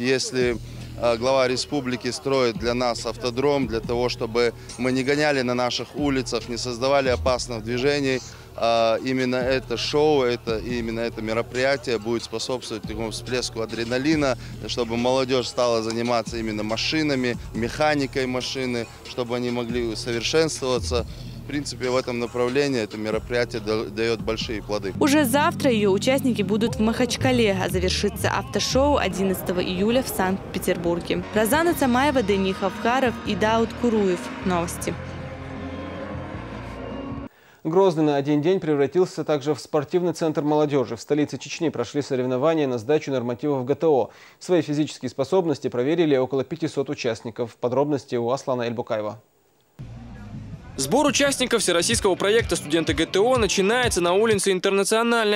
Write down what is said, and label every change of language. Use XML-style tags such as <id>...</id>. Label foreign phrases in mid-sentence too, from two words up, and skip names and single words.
<ru>Если глава республики строит для нас автодром, для того, чтобы мы не гоняли на наших улицах, не создавали опасных движений, именно это шоу, именно это мероприятие будет способствовать такому всплеску адреналина, чтобы молодежь стала заниматься именно машинами, механикой машины, чтобы они могли совершенствоваться. В принципе, в этом направлении это мероприятие дает большие плоды. Уже завтра ее участники будут в Махачкале, а завершится автошоу 11 июля в Санкт-Петербурге. Розана Цамаева, Дени Хавхаров и Дауд Куруев. Новости. Грозный на один день превратился также в спортивный центр молодежи. В столице Чечни прошли соревнования на сдачу нормативов ГТО. Свои физические способности проверили около 500 участников. Подробности у Аслана Эльбукаева. Сбор участников всероссийского проекта «Студенты ГТО» начинается на улице Интернациональная.</ru>